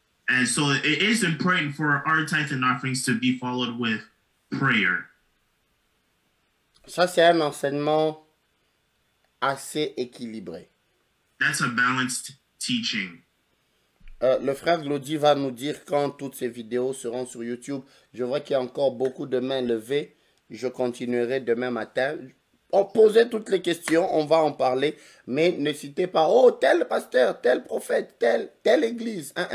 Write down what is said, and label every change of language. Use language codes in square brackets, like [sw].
[en] And so it is important for our tithe and offerings to be followed with prayer. [fr] Ça, c'est un enseignement assez équilibré. [en] That's a balanced teaching. [fr] Le frère Glody va nous dire quand toutes ces vidéos seront sur YouTube. Je vois qu'il y a encore beaucoup de mains levées. Je continuerai demain matin. On posait toutes les questions, on va en parler. Mais ne citez pas, oh, tel pasteur, tel prophète, telle église.